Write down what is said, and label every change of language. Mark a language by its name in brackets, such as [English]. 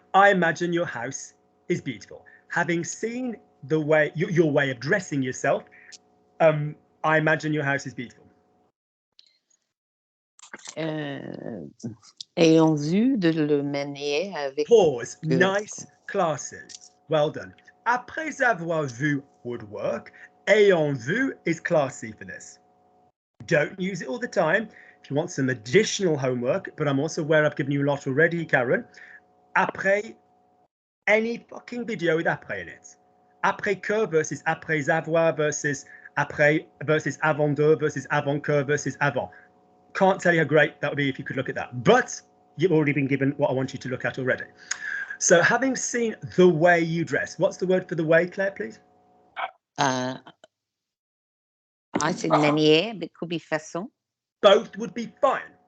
[English] I imagine your house is beautiful. Having seen the way your way of dressing yourself, I imagine your house is beautiful. [French] Ayant vu de le manier avec. [English] Pause. Nice, classy. Well done. [French] Après avoir vu [English] would work. Ayant vu is classy for this. Don't use it all the time. If you want some additional homework, but I'm also aware I've given you a lot already, Karen. Après, any fucking video with après in it. Après que versus après avoir versus après versus avant de versus avant que versus avant. Can't tell you how great that would be if you could look at that. But you've already been given what I want you to look at already. So having seen the way you dress, what's the word for the way, Claire, please? I said manière, but it could be façon. Both would be fine.